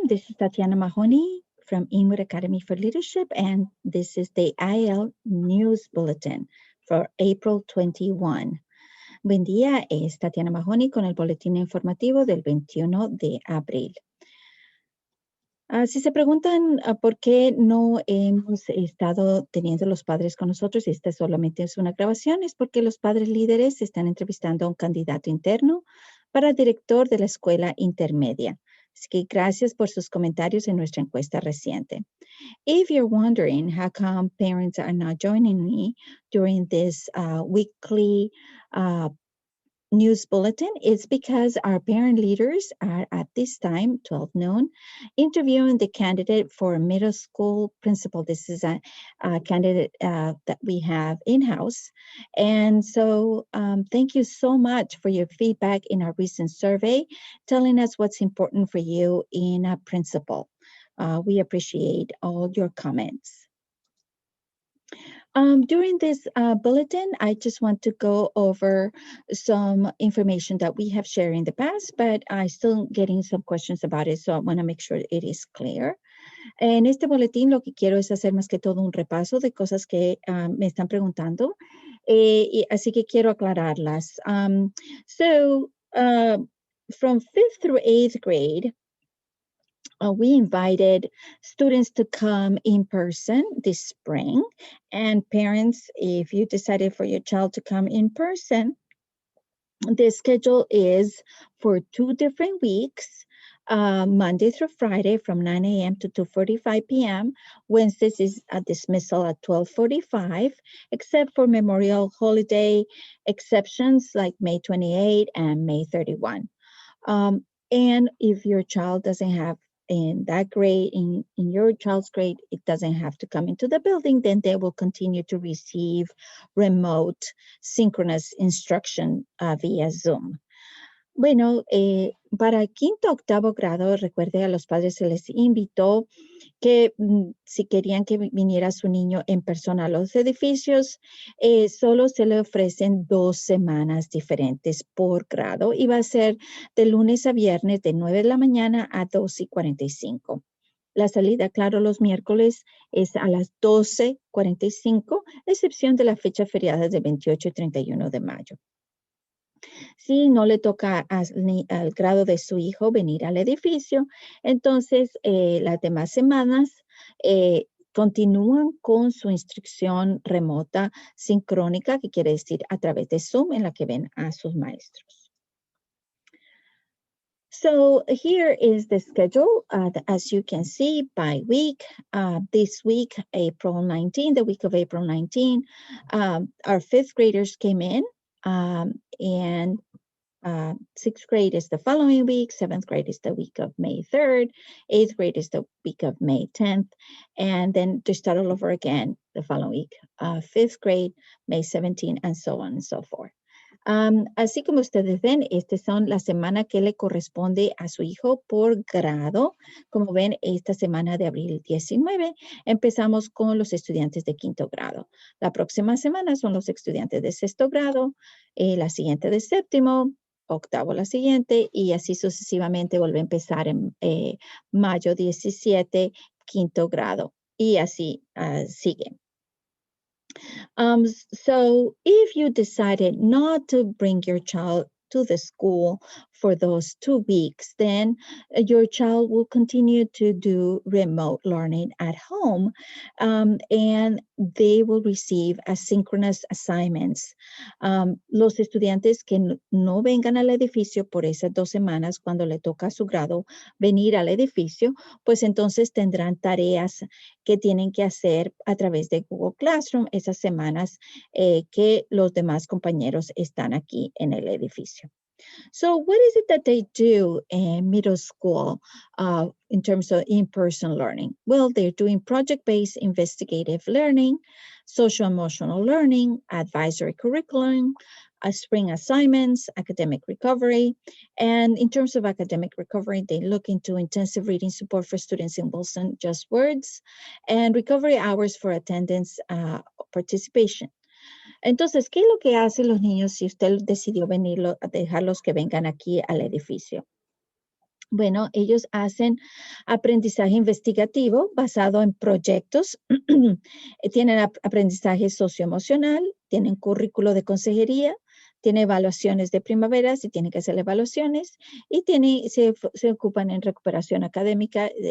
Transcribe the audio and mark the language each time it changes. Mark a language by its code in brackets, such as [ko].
[en] This is Tatiana Mahoney from Inwood Academy for Leadership, and this is the IAL News Bulletin for April 21. [es] Buen día, es Tatiana Mahoney con el boletín informativo del 21 de abril. Si se preguntan por qué no hemos estado teniendo los padres con nosotros, y esta solamente es una grabación, es porque los padres líderes están entrevistando a un candidato interno para director de la escuela intermedia. Así que gracias por sus comentarios en nuestra encuesta reciente. [en] If you're wondering how come parents are not joining me during this weekly news bulletin, it's because our parent leaders are at this time, 12 noon, interviewing the candidate for middle school principal. This is a candidate that we have in-house. And so thank you so much for your feedback in our recent survey, telling us what's important for you in a principal. We appreciate all your comments. During this bulletin, I just want to go over some information that we have shared in the past, but I'm still getting some questions about it, so I want to make sure it is clear. [es] En este boletín lo que quiero es hacer más que todo un repaso de cosas que me están preguntando, y así que quiero aclararlas. [en] From 5th through 8th grade, we invited students to come in person this spring. And parents, if you decided for your child to come in person, the schedule is for 2 different weeks, Monday through Friday from 9 a.m. to 2:45 p.m. Wednesdays is a dismissal at 12:45, except for Memorial Holiday exceptions like May 28 and May 31. And if your child doesn't have in that grade, in your child's grade, it doesn't have to come into the building, then they will continue to receive remote synchronous instruction via Zoom. [es] Bueno, para quinto, octavo grado, recuerde, a los padres se les invitó que si querían que viniera su niño en persona a los edificios, solo se le ofrecen 2 semanas diferentes por grado y va a ser de lunes a viernes de 9 de la mañana a 2:45. La salida, claro, los miércoles es a las 12:45, excepción de la fecha feriada de 28 y 31 de mayo. Si no le toca al grado de su hijo venir al edificio, entonces las demás semanas continúan con su instrucción remota sincrónica, que quiere decir a través de Zoom, en la que ven a sus maestros. [en] So here is the schedule, as you can see, by week. This week, April 19, the week of April 19, our 5th graders came in. And 6th grade is the following week, 7th grade is the week of May 3rd, 8th grade is the week of May 10th, and then to start all over again the following week, 5th grade, May 17th, and so on and so forth. [es] Así como ustedes ven, estas son la semana que le corresponde a su hijo por grado. Como ven, esta semana de abril 19 empezamos con los estudiantes de quinto grado. La próxima semana son los estudiantes de sexto grado, la siguiente de séptimo, octavo la siguiente, y así sucesivamente vuelve a empezar en mayo 17, quinto grado, y así sigue. [en] So if you decided not to bring your child to the school for those 2 weeks, then your child will continue to do remote learning at home, and they will receive asynchronous assignments. [es] Los estudiantes que no vengan al edificio por esas 2 semanas, cuando le toca a su grado venir al edificio, pues entonces tendrán tareas que tienen que hacer a través de Google Classroom esas semanas que los demás compañeros están aquí en el edificio. [en] So what is it that they do in middle school in terms of in-person learning? Well, they're doing project-based investigative learning, social-emotional learning, advisory curriculum, spring assignments, academic recovery. And in terms of academic recovery, they look into intensive reading support for students in Wilson Just Words and recovery hours for attendance participation. [es] Entonces, ¿qué es lo que hacen los niños si usted decidió dejarlos que vengan aquí al edificio? Bueno, ellos hacen aprendizaje investigativo basado en proyectos, tienen aprendizaje socioemocional, tienen currículo de consejería, tienen evaluaciones de primavera, si tienen que hacer evaluaciones, y se ocupan en recuperación académica,